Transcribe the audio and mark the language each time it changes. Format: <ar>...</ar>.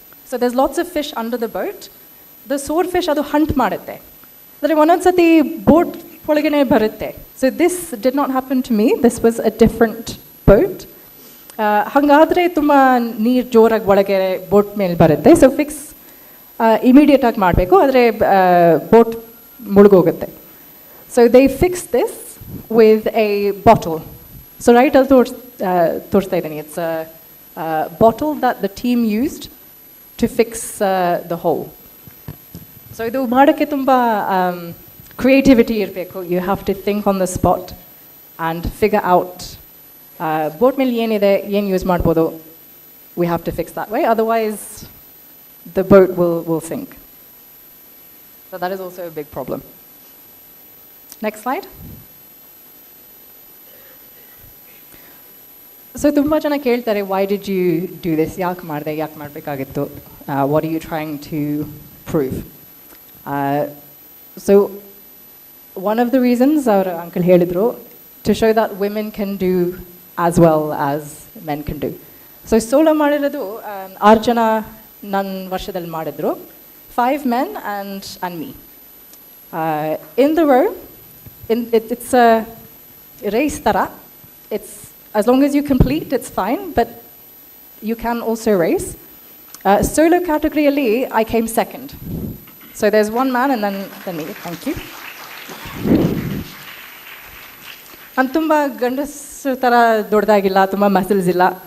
<en>So there's lots of fish under the boat.</en> <kn>The swordfish ಅದು Hunt ಮಾಡುತ್ತೆ. ಅಂದರೆ ಒಂದೊಂದು ಸತಿ ಬೋಟ್ ಒಳಗಡೆ ಬರುತ್ತೆ.</kn> <en>So this did not happen to me. This was a different boat.</en> <kn>ಹಾಗಾದರೆ ತುಂಬ ನೀರು ಜೋರಾಗಿ ಒಳಗೆ ಬೋಟ್ ಮೇಲೆ ಬರುತ್ತೆ. ಸೊ ಫಿಕ್ಸ್ ಇಮಿಡಿಯೇಟಾಗಿ ಮಾಡಬೇಕು, ಆದರೆ boat ಮುಳುಗೋಗುತ್ತೆ.</kn> <en>So they fix this with a bottle. So right</en> <kn>ಅಲ್ಲಿ ತೋರಿಸ್ತಾ ಇದ್ದೀನಿ.</kn> <en>It's bottle that the team used to fix the hole.</en> <kn>So ಇದು ಮಾಡೋಕ್ಕೆ ತುಂಬ ಕ್ರಿಯೇಟಿವಿಟಿ ಇರಬೇಕು.</kn> <en>you have to think on the spot and figure out</en> <kn>boat ಮೇಲೆ ಏನಿದೆ, ಏನು ಯೂಸ್ ಮಾಡ್ಬೋದು.</kn> <en>We have to fix that way, otherwise the boat will sink. So that is also a big problem. Next slide. So</en> <kn>tumba jana keltare,</kn> <en>why did you do this?</en> <kn>Yak marbekagittu.</kn> <en>What are you trying to prove? So one of the reasons our uncle helidru, to show that women can do as well as men can do.</en> <kn>So solo ಮಾಡಿರೋದು 6 ಜನ ನನ್ನ ವರ್ಷದಲ್ಲಿ ಮಾಡಿದ್ರು,</kn> <en>5 men and me. In the row, it's a race tara. It's as long as you complete, it's fine, but you can also race. Solo category ali, I came second. So there's one man and then me. Thank you.</en> <kn>ನಾನು ತುಂಬ ಗಂಡಸರ ಥರ ದೊಡ್ಡದಾಗಿಲ್ಲ, ತುಂಬ muscles ಇಲ್ಲ.</kn>